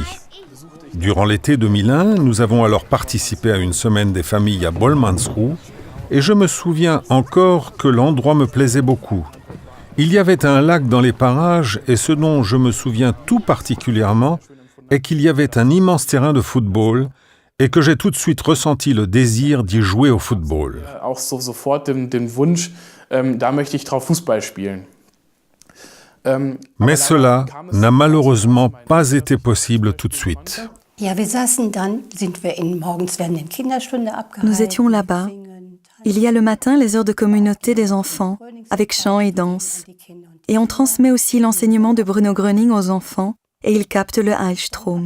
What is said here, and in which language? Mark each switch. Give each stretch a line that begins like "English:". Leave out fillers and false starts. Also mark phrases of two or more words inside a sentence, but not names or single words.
French: Durant l'été 2001, nous avons alors participé à une semaine des familles à Bollmannsruh et je me souviens encore que l'endroit me plaisait beaucoup. Il y avait un lac dans les parages et ce dont je me souviens tout particulièrement est qu'il y avait un immense terrain de football et que j'ai tout de suite ressenti le désir d'y jouer au football.
German: Auch sofort den Wunsch, da möchte ich drauf Fußball spielen.
French: Mais cela n'a malheureusement pas été possible tout de suite. Nous étions là-bas. Il y a le matin les heures de communauté des enfants, avec chant et danse. Et on transmet aussi l'enseignement de Bruno Gröning aux enfants, et ils captent le Heilstrom.